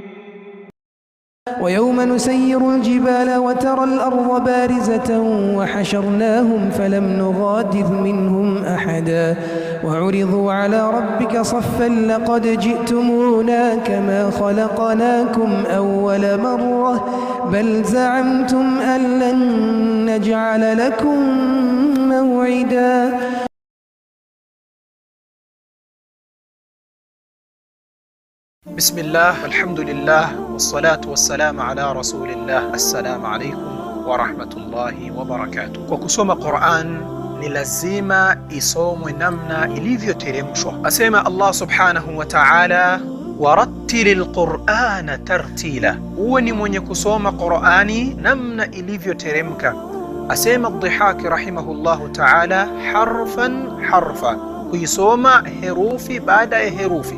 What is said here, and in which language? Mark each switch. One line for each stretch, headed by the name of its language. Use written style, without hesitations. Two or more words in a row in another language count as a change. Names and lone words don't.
Arabic: ويوم نسير الجبال وترى الأرض بارزة وحشرناهم فلم نغادر منهم أحدا وعرضوا على ربك صفا لقد جئتمونا كما خلقناكم أول مرة بل زعمتم أن لن نجعل لكم موعدا. بسم الله والحمد لله والصلاة والسلام على رسول الله. السلام عليكم ورحمة الله وبركاته.
Swahili: Kwa kusoma Qur'an ni lazima isomwe namna ilivyoteremshwa. Asema Allah
Arabic: سبحانه وتعالى, ورتل القرآن ترتيلا.
Swahili: Uwe ni mwenye kusoma Qur'ani namna ilivyoteremka. Asema Dhihaki
Arabic: رحمه الله تعالى, حرفا حرفا,
Swahili: kuisoma herufi baada ya herufi.